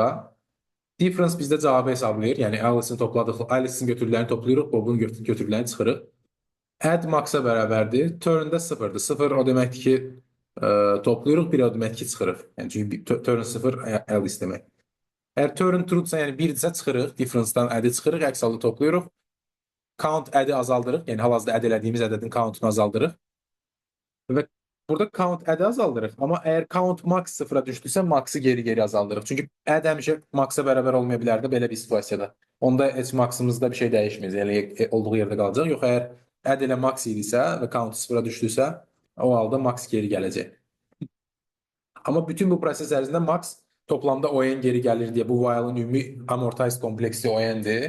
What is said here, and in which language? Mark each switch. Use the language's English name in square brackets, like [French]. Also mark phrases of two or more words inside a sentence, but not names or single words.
[Azerbaijani] Difference bizdə cavabı hesablayır. Yəni Alice-in topladıq, Alice-in götürülərini toplayırıq, Bobun götürülərini çıxırıq. Add max-a bərabərdir. Turn-da 0-dır. 0 o deməkdir ki, toplayırıq, 1 o deməkdir ki, çıxırıq. Yəni çünki turn 0 Alice demək. Əgər turn true-dsa, yəni 1-dirsə çıxırıq, difference-dan add-i çıxırıq, əks halda toplayırıq. Count add-i azaldırıq, yəni hal-hazırda add elədiyimiz ədədin countunu azaldırıq. Və burada count add azaldırıq. Amma əgər count max 0-a düşdüysə, max'ı geri-geri azaldırıq. Çünki add həmişə max-a bərabər olmaya bilər də belə bir situasiyada. Onda heç max'ımızda bir şey dəyişməyəcək. Yəni olduğu yerdə qalacaq. Yox, əgər add elə max idisə və count 0-a düşdüysə, o halda max geri gələcək. Amma bütün bu proses ərzində max toplamda ON geri gəlir deyə bu while-ın ümumi amortized kompleksi ON-dir.